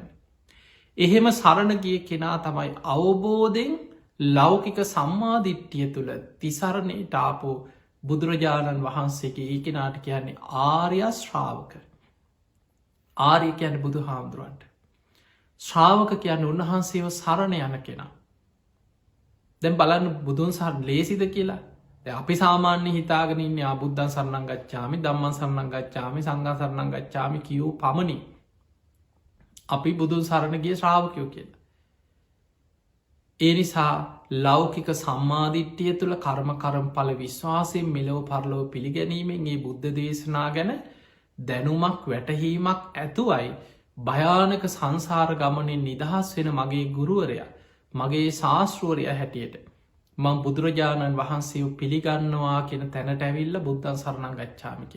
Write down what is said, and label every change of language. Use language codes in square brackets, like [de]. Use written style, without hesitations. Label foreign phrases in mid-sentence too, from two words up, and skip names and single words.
[si] එහෙම සරණ ගිය කෙනා තමයි අවබෝධයෙන් ලෞකික සම්මාධිට්්‍යිය තුළ තිසරණයට ආපු බුදුරජාණන් වහන්සේගේ ඒ කෙනාට කියන්නේ ආර්ය ශ්‍රාවක. ආර්ය කියන්නේ බුදු හාමුදුරුවන්ට. ශ්‍රාවක කියන්න උන්වහන්සේව සරණ යන කෙනා. දැන් බලන්න බුදුන් සරණ ලේසිද කියලා. අපි සාමාන්‍ය හිතාගෙනන්න [pi] බුද්ධන් සරණං ගච්ඡාමි ධම්මං සරණං ගච්ඡාමි සංඝං සරණං ගච්ඡාමි [si] කියූ පමණි අපි බුදුන් සරණ ගිය ශ්‍රාවකයෝ කියලා. ඒ නිසා ලෞකික සම්මාධිට්්‍යිය තුළ කර්ම කරම්ඵල විශ්වාසයෙන් මෙලොව පරලොව පිළිගැනීමෙන් ඒ බුද්ධ දේශනා ගැන දැනුමක් වැටහීමක් ඇතුවයි භයානක සංසාර ගමනින් නිදහස් වෙන මගේ ගුරුවරයා මගේ ශාස්තෘවරය හැටියට මං බුදුරජාණන් වහන්සේ පිළිගන්නවා කියෙන තැනට ඇවිල්ල [pi] බුද්ධන් සරණං ගච්ඡාමි [si] කිය.